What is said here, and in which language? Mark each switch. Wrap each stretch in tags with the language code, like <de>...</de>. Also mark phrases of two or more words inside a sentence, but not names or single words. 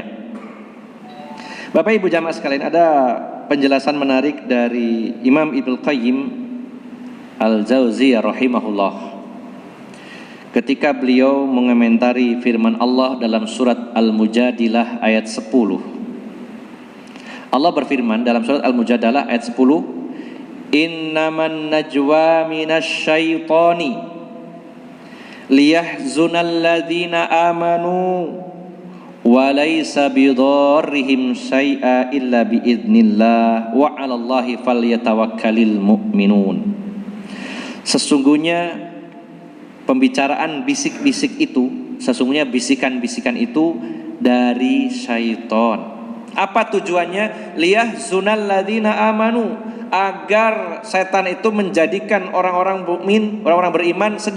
<id>Bapak Ibu jamaah sekalian, ada penjelasan menarik dari Imam Ibnu Qayyim Al-Jauziyah rahimahullah ketika beliau mengomentari firman Allah dalam surat Al-Mujadilah ayat 10. Allah berfirman dalam surat Al-Mujadalah ayat 10,</id> <ar>إنما النجوى من الشيطان ليحزن الذين آمنوا وليس بضارهم شيئا إلا بإذن الله وعلى الله فليتوكل المؤمنون.</ar> <id>Sesungguhnya pembicaraan bisik-bisik itu, sesungguhnya bisikan-bisikan itu dari syaitan. Apa tujuannya?</id> <ar>ليحزن الذين آمنوا,</ar> <id>agar setan itu menjadikan orang-orang mukmin, orang-orang beriman sedih.</id>